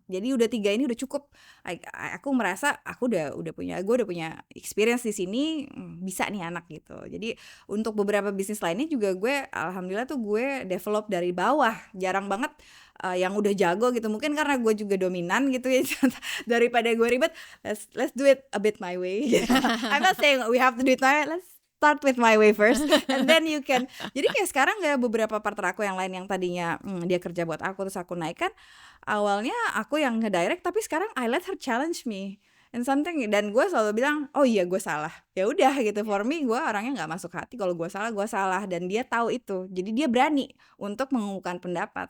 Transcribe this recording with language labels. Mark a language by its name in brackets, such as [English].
[Indonesian] Jadi udah tiga ini udah cukup. Aku merasa gue udah punya experience di sini, bisa nih anak gitu. Jadi untuk beberapa bisnis lainnya juga gue alhamdulillah tuh gue develop dari bawah. Jarang banget yang udah jago gitu. Mungkin karena gue juga dominan gitu ya. Daripada gue ribet, [English] let's do it a bit my way. I'm not saying we have to do it my way. Let's start with my way first, and then you can. [Indonesian] Jadi kayak sekarang ya beberapa partner aku yang lain yang tadinya dia kerja buat aku terus aku naikkan, awalnya aku yang ngedirect, tapi sekarang [English] I let her challenge me and something, [Indonesian] dan gue selalu bilang oh iya gue salah, ya udah gitu. [English] For me [Indonesian] gue orangnya nggak masuk hati, kalau gue salah, dan dia tahu itu, jadi dia berani untuk mengungkapkan pendapat.